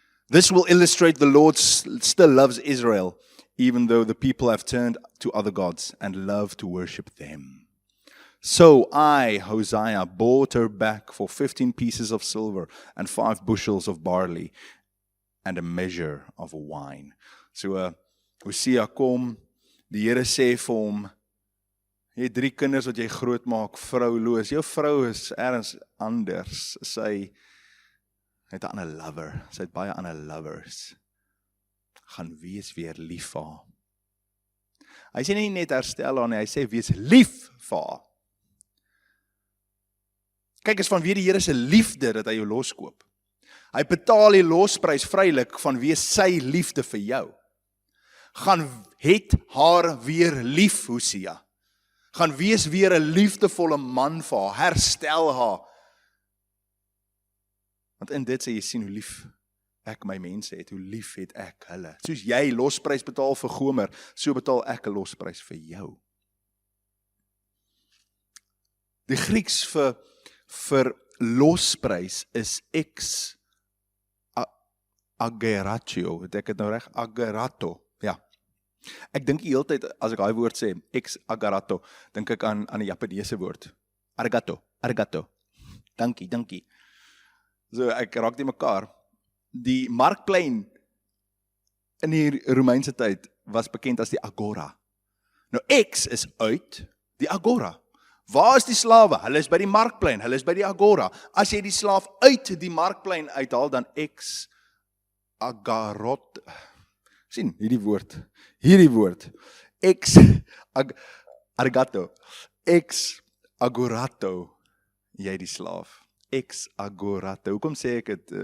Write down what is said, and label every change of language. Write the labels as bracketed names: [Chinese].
[English] This will illustrate the Lord still loves Israel, even though the people have turned to other gods and love to worship them. So I, Hosea, bought her back for 15 pieces of silver and 5 bushels of barley and a measure of wine. [Afrikaans] So Hosea kom, die Here sê vir hom, jy het 3 kinders wat jy groot maak, vrouloos. Jou vrou is ergens anders. Sy het 'n ander lover. Sy het baie ander lovers. Gaan wees weer lief vir haar. Hy sê nie net herstel haar nie, hy sê wees lief vir haar. Kyk, is vanweë die Here se liefde dat hy jou loskoop. Hy betaal die losprys vrylik vanweë sy liefde vir jou. Gaan het haar weer lief, Hosea. Gaan wees weer 'n liefdevolle man vir haar, herstel haar. Want in dit sê jy sien hoe lief ek my mense het, hoe lief het ek hulle. Soos jy losprys betaal vir Gomer, so betaal ek 'n losprys vir jou. Die Grieks vir losprys is ex ageratio, het ek het nou reg, agerato, ja. Ek dink die hele tyd, as ek daai woord sê, ex agerato, dink ek aan die Japaneese woord, arigato, dankie. So ek raak die mekaar. Die markplein in die Romeinse tyd was bekend as die agora. Nou X is uit die agora. Waar is die slawe? Hulle is by die markplein, hulle is by die agora. As jy die slaaf uit die markplein uithaal, dan X agarot. Sien, hierdie woord. X arigato. X agorato. Jy die slaaf. Ex agorato. Hoekom sê ek dit?